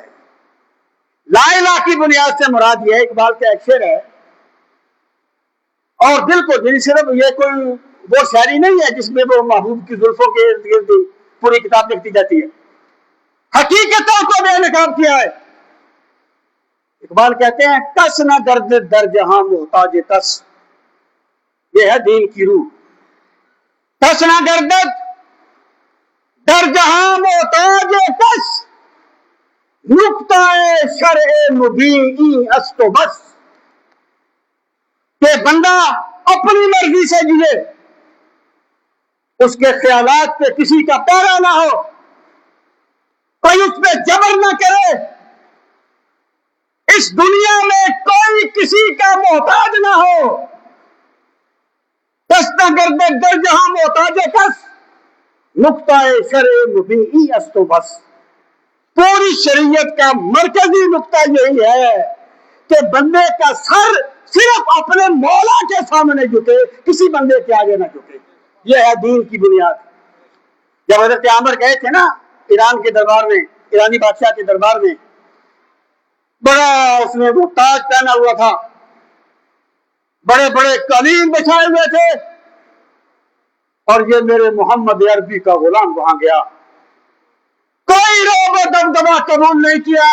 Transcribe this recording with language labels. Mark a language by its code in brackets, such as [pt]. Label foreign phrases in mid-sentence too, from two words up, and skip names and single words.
[ur] لا الہ کی بنیاد سے مراد یہ ہے، اقبال کا ایک شعر ہے اور دل کو دل، صرف یہ کوئی وہ شاعری نہیں ہے جس میں وہ محبوب کی زلفوں کے ارد گرد پوری کتاب لکھتی جاتی ہے، حقیقتوں کو بے نقاب کیا ہے۔ اقبال کہتے ہیں [fa] کس نہ درد در جہاں محتاج کس، [ur] یہ ہے دین کی روح۔ [fa] کس نہ گردد در جہاں محتاج کس، نقطہ شرع مبین است و بس، [ur] کہ بندہ اپنی مرضی سے جیے، اس کے خیالات پہ کسی کا پیرا نہ ہو، کوئی اس پہ جبر نہ کرے، اس دنیا میں کوئی کسی کا محتاج نہ ہو۔ [fa] کس نہ شاگرد در جہاں محتاج کس نقطہ شرع مبینی است و بس. [ur] پوری شریعت کا مرکزی نقطہ یہی ہے کہ بندے کا سر صرف اپنے مولا کے سامنے جھکے، کسی بندے کے آگے نہ جھکے. یہ ہے دین کی بنیاد. جب حضرت عامر گئے تھے نا ایران کے دربار میں، ایرانی بادشاہ کے دربار میں، بڑا اس نے وہ تاج پہنا ہوا تھا، بڑے بڑے قالین بچھائے ہوئے تھے، اور یہ میرے محمد عربی کا غلام وہاں گیا، کوئی روب و دبدبا قبول نہیں کیا.